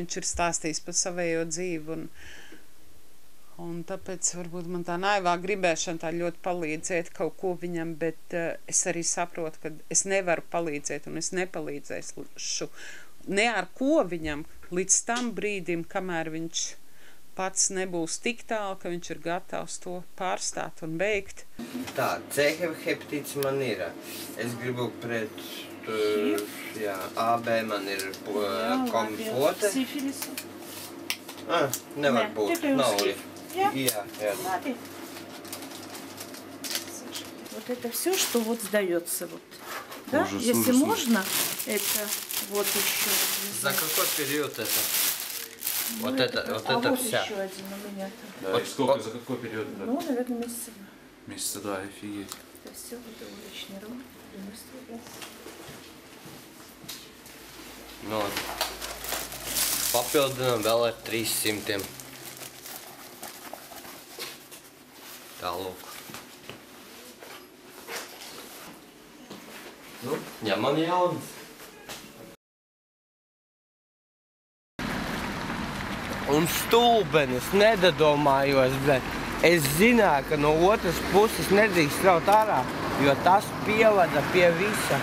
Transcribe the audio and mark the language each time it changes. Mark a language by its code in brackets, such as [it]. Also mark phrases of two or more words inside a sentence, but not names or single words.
[lv] viņš ir stāstījis par savējo dzīvi, un tāpēc varbūt man tā naivā gribēšana tā ļoti palīdzēt kaut ko viņam, bet es arī saprotu, ka es nevaru palīdzēt un es nepalīdzēšu ne ar ko viņam līdz tam brīdim, kamēr viņš pats nebūs tik tālu, ka viņš ir gatavs to pārstāt un beigt. Tā, C hepatīts man ir. Es gribu pret, jā, AB man ir kompote. Nevar būt, nav ли. [ru] Я? Вот это все, что вот сдается. Вот. Да? Ужас, если ужас, можно, это вот еще. За какой период это? Ну, вот это вся. Еще один у меня. Да, вот сколько, за какой период? Ну, наверное, месяца 2. Месяца 2, офигеть. Это все, это уличный ром. [lv] No, papildinām vēl ar 300. Tā lūk. Nu, ņemam jaunas. Un stulbenis nedadomājos, bet es zināju, ka no otras puses nedrīkst raut ārā, jo tas pievada pie visa.